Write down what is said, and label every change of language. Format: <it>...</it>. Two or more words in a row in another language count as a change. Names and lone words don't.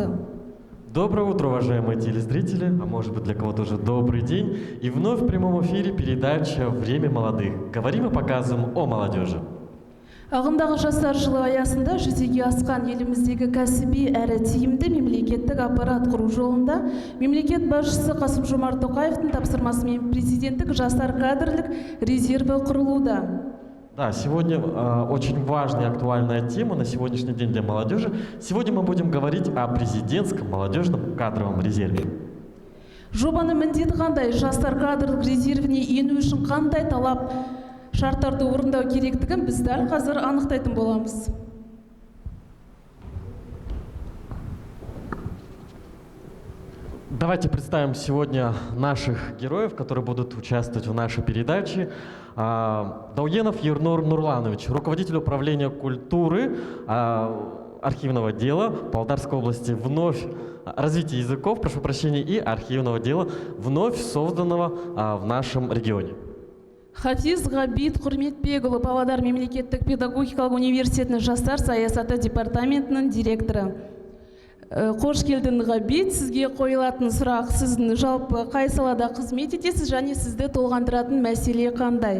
<ru>Доброе утро, уважаемые телезрители, а может быть для кого-то уже добрый день. И вновь в прямом эфире передача «Время молодых». Говорим и показываем о молодежи.</ru> <kk>Ағымдағы жастар жылы аясында жүзеге асқан еліміздегі кәсіби әрі тиімді мемлекеттік аппарат құру жолында мемлекет басшысы Қасым-Жомарт Тоқаевтың тапсырмасымен президенттік жастар кадрлік резерві құрылуда.</kk> <ru>Да, сегодня очень важная и актуальная тема на сегодняшний день для молодежи. Сегодня мы будем говорить о президентском молодежном кадровом резерве.</ru> <kk>Жобаның міндеті қандай, жастар кадрлық резервіне ену үшін қандай талап шарттарды орындау керектігін біз дәл қазір анықтайтын боламыз.</kk> <ru>Давайте представим сегодня наших героев, которые будут участвовать в нашей передаче. Дауенов Ернур Нурланович, руководитель управления культуры, архивного дела Павлодарской области, вновь развития языков, прошу прощения, и архивного дела, вновь созданного в нашем регионе.</ru> <kk>Хатиз Ғабит Құрметбекұлы, Павлодар мемлекеттік педагогикалық университетінің жастар саясаты департаментінің директоры. Қош келдің, Ғабит. Сізге қойылатын сұрақ, сіздің жалпы қай салада қызмет етесіз және сізді толғандыратын мәселе қандай?</kk>